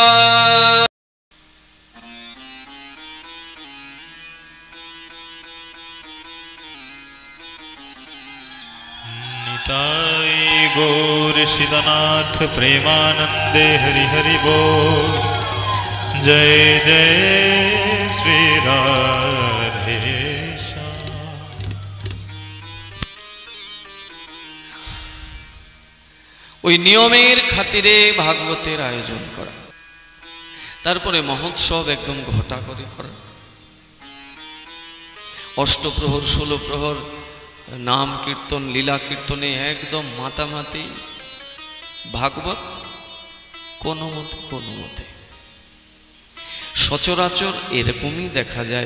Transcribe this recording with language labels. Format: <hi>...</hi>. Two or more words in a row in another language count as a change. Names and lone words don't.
<bn>Nitai Gaur Shidanath Premanande Hari Hari Bol Jai Jai Shri Radhe Shyam ওই নিয়মের খাতিরে ভাগবতের আয়োজন করা, তারপরে মহোৎসব একদম ঘটা করে করা, অষ্টপ্রহর 16 প্রহর নাম কীর্তন লীলা কীর্তনে একদম মাতামাতি, ভাগবত কোনো মতে সচরাচর এরকমই দেখা যায়।</bn>